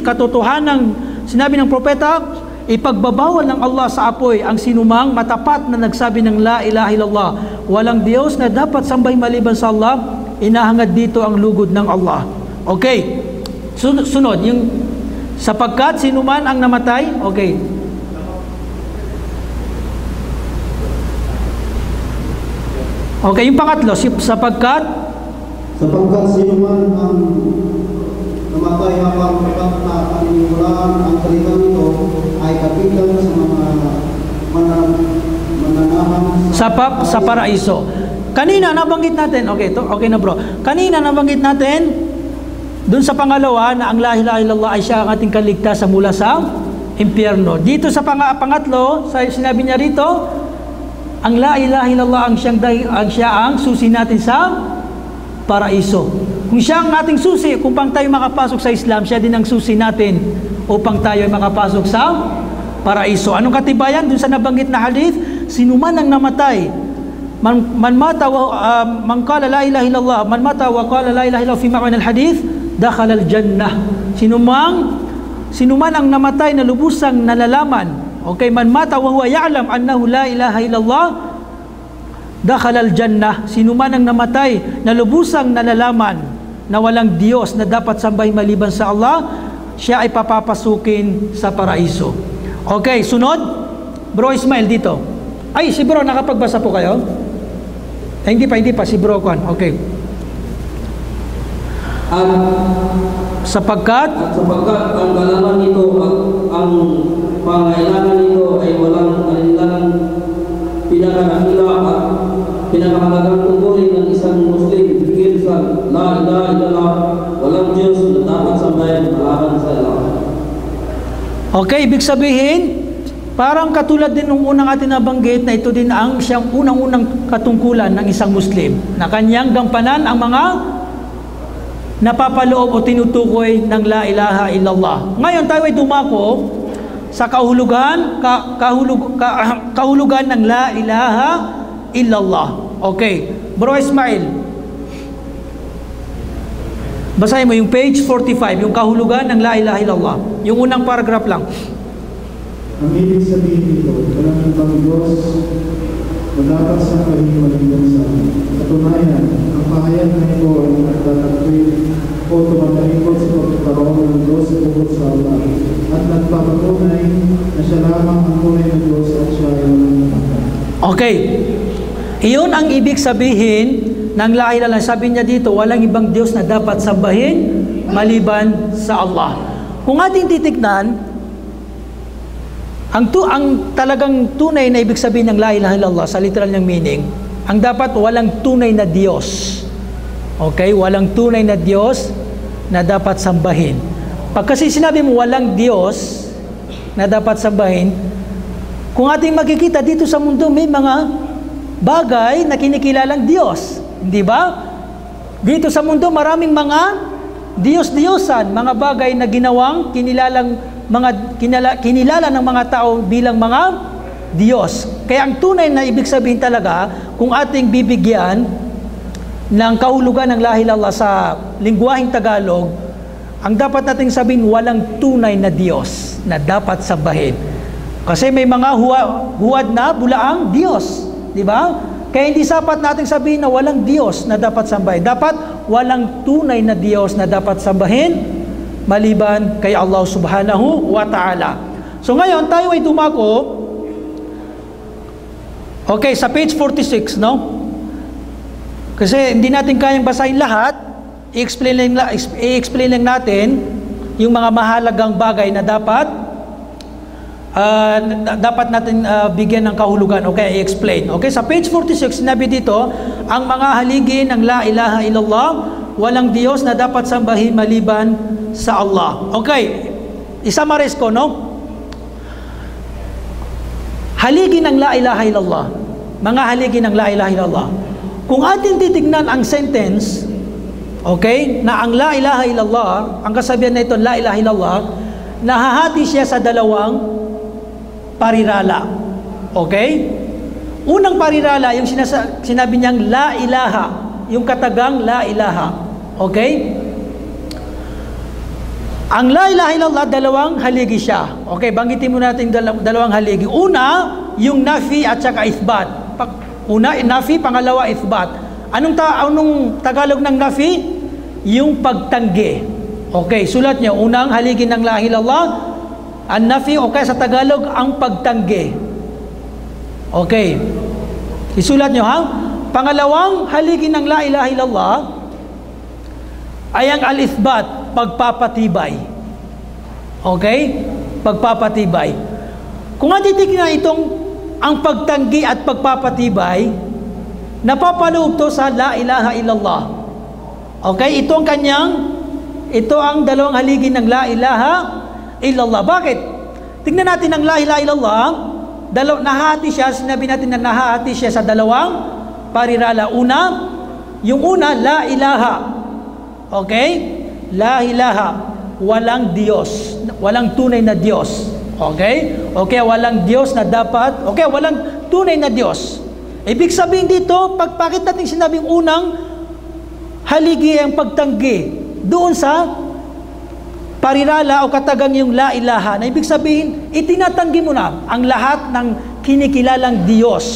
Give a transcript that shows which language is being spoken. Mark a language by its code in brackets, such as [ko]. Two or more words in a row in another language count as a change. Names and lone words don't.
[tl] Katotohanan, sinabi ng propeta, ipagbabawal ng Allah sa apoy ang sinumang matapat na nagsabi ng [ar] لا إله إلا الله. [tl] Walang Diyos na dapat sambay maliban sa Allah, inahangad dito ang lugod ng Allah. Okay. Sunod, yung sapagkat sinuman ang namatay. Okay. Okay, yung pangatlo, sapagkat sino man ang namatay habang na paniniwalaan ang salitang ito ay kapitan sa mga mananahan sa paraiso. Kanina nabanggit natin, okay na bro. Kanina nabanggit natin dun sa pangalawa na ang [ar] لا إله إلا الله [tl] ay siya ang ating kaligtasan mula sa impyerno. Dito sa pangatlo, sinabi niya rito, ang [ar] لا إله إلا الله [tl] ang siya ang susi natin sa paraiso. Kung siya ang ating susi, kung pang tayo makapasok sa Islam, siya din ang susi natin upang tayo ay makapasok sa paraiso. Anong katibayan? Dun sa nabanggit na hadith, sinuman ang namatay, [ar] من مات ومن قال لا إله إلا الله، من مات وقال لا إله إلا الله في معنى الحديث، دخل الجنة. [tl] Sinuman ang namatay na lubusang nalalaman, okay, [ar] من مات وهو يعلم أنه لا إله إلا الله، دخل الجنة. [tl] Sinuman ang namatay na lubusang nalalaman na walang Diyos na dapat sambahin maliban sa Allah, siya ay papapasukin sa paraiso. Okay, sunod. Bro Ismail dito. Ay, si bro, nakapagbasa po kayo? Hindi pa, si bro Kwan. Okay. Sapagkat ang kalaman nito at ang pangailangan nito ay walang alinlang pinakadakila at pinakamalagang tungkulin ng isang Muslim higit sa [ar] لا إله إلا الله, [tl] walang Diyos na dapat sambahin maliban sa Allah. okay, ibig sabihin, parang katulad din ng unang atin nabanggit na ito din ang siyang unang-unang katungkulan ng isang Muslim na kanyang gampanan ang mga napapaloob o tinutukoy ng [ar] لا إله إلا الله. [tl] Ngayon tayo ay dumako sa kahulugan ng [ar] لا إله إلا الله. [tl] Okay, bro Ismail, basahin mo yung page 45, yung kahulugan ng [ar] لا إله إلا الله, [tl] yung unang paragraph lang. Ang ibig sabihin nito, walang ibang Diyos na dapat sa maliban sa katunayan, ang pahayag na ito ay nagtatagpil o tumatalikod sa pagkakaroon ng Diyos bukod sa Allah at nagpapatunay na siya lamang ang tunay na Diyos at siya ay walang iba. Okay. Iyon ang ibig sabihin ng [ar] لا إله إلا الله. [tl] Sabi niya dito, walang ibang Diyos na dapat sambahin maliban sa Allah. Kung ating titignan, ang talagang tunay na ibig sabihin ng [ar] لا إله إلا الله [tl] sa literal ng meaning, ang dapat walang tunay na Diyos. Okay? Walang tunay na Diyos na dapat sambahin. Pag kasi sinabi mo walang Diyos na dapat sambahin, kung ating makikita dito sa mundo may mga bagay na kinikilalang Diyos. Hindi ba? Dito sa mundo maraming mga Diyos-Diyosan, mga bagay na ginawang kinilala ng mga tao bilang mga Diyos. Kaya ang tunay na ibig sabihin talaga, kung ating bibigyan ng kahulugan ng [ar] لا إله إلا الله [tl] sa lingwaheng Tagalog, ang dapat nating sabihin, walang tunay na Diyos na dapat sambahin. Kasi may mga huwad na bulaang Diyos, di ba? Kaya hindi sapat nating sabihin na walang Diyos na dapat sambahin. Dapat walang tunay na Diyos na dapat sambahin maliban kay Allah [ar] سبحانه وتعالى. [tl] So ngayon, tayo ay dumako. Okay, sa page 46, no? Kasi hindi natin kayang basahin lahat, i-explain lang natin yung mga mahalagang bagay na dapat natin bigyan ng kahulugan. Okay, i-explain. Okay, sa page 46, sinabi dito, ang mga haligi ng [ar] لا إله إلا الله, [tl] walang Diyos na dapat sambahin maliban sa Allah. Okay, isamaris ko, no? Haligi ng [ar] لا إله إلا الله. [tl] Mga haligi ng [ar] لا إله إلا الله. [tl] Kung atin titignan ang sentence, okay, na ang [ar] لا إله إلا الله, [tl] ang kasabihan na ito, [ar] لا إله إلا الله, [tl] nahahati siya sa dalawang parirala. Okay? Unang parirala, yung sinabi niyang [ar] لا إله, [tl] yung katagang [ar] لا إله. [tl] Okay? Ang [ar] لا إله إلا الله, [tl] dalawang haligi siya. Okay, banggitin mo natin dalawang haligi. Una, yung nafi at saka ithbat. Una, nafi, pangalawa, ithbat. Anong Tagalog ng nafi? Yung pagtanggi. Okay, sulat niyo, unang haligi ng [ar] لا إله إلا الله, [tl] ang nafi, okay, sa Tagalog, ang pagtanggi. Okay. Isulat niyo, ha? Pangalawang haligi ng [ar] لا إله إلا الله [tl] ay ang al-ithbat, pagpapatibay. Okay? Pagpapatibay. Kung titignan itong ang pagtanggi at pagpapatibay, napapaloob to sa [ar] لا إله إلا الله. [tl] Okay? Ito ang dalawang haligi ng [ar] لا إله إلا الله. [tl] Bakit? Tingnan natin ang [ar] لا إله إلا الله, [tl] nahati siya, sinabi natin na nahati siya sa dalawang parirala. Yung una, [ar] لا إله. Okay? لا إله. [tl] Walang Diyos. Walang tunay na Diyos. Okay? Okay, walang Diyos na dapat. Okay, walang tunay na Diyos. Ibig sabihin dito, bakit natin sinabing unang haligi ang pagtanggi doon sa parirala o katagang yung [ar] لا إله, [tl] na ibig sabihin, itinatanggi mo na ang lahat ng kinikilalang Diyos.